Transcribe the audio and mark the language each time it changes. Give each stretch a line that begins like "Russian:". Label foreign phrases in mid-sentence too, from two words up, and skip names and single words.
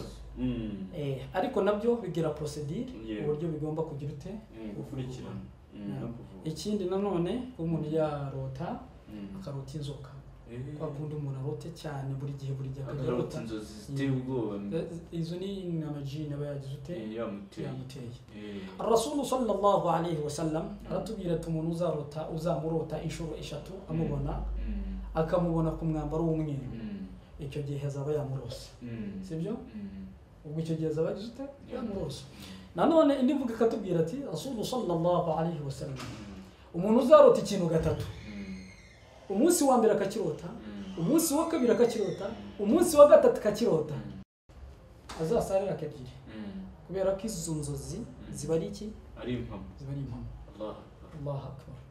Kinyarwanda: Ariko nabyo bigira procedure uburyo bigomba kugira gukurikirana. Ikindi nanone umuntu yarota akarota inzoka, kwakundi umuntu arote cyane buri gihe akarota inzozi ziteye ubwoba. Izo ni amajini aba yagize yamuteye. Rasul
Arabic: صلى الله عليه وسلم
Kinyarwanda: aratubwira ati umuntu uzamurota inshuro 3 amubona, akamubona ku mwambaro w'umweru, icyo gihe hazaba yamurose, sibyo? Ubwo icyo gihe azaba yagize yamurose. Nanone indi mvuga katubwira ati Rasul
Arabic: صلى الله عليه وسلم
Kinyarwanda: umuntu uzarota ikintu 3, umunsi wa mbere akakirota, umunsi wa kabiri akakirota, umunsi wa gatatu akakirota, azasarira akagira, kubera ko izo nzozi ziba ari iki, ari impamo.
Arabic: الله أكبر.